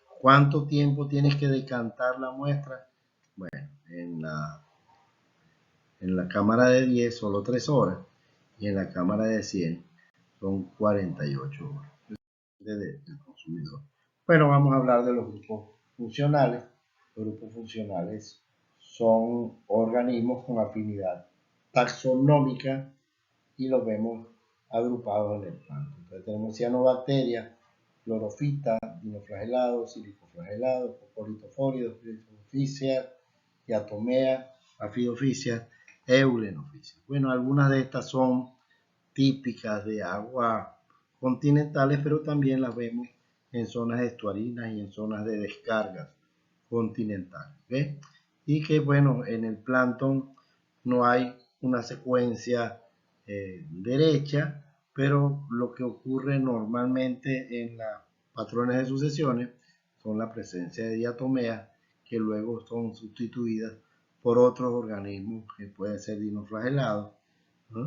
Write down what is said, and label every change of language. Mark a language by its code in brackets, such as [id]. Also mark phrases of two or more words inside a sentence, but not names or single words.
[es] ¿Cuánto tiempo tienes que decantar la muestra? Bueno, en la cámara de 10 solo 3 horas, y en la cámara de 100 son 48 horas del consumidor. Bueno, vamos a hablar de los grupos funcionales. Los grupos funcionales son organismos con afinidad taxonómica y los vemos agrupados en el plancton. Entonces tenemos cianobacterias, clorofitas, dinoflagelados, silicoflagelados, cocolitofóridos, critofíceas, diatomeas, afidofíceas, eulenofíceas. Bueno, algunas de estas son típicas de aguas continentales, pero también las vemos en zonas estuarinas y en zonas de descargas continentales. ¿Ves? Y que bueno, en el plancton no hay una secuencia derecha, pero lo que ocurre normalmente en los patrones de sucesiones son la presencia de diatomeas que luego son sustituidas por otros organismos que pueden ser dinoflagelados, ¿no?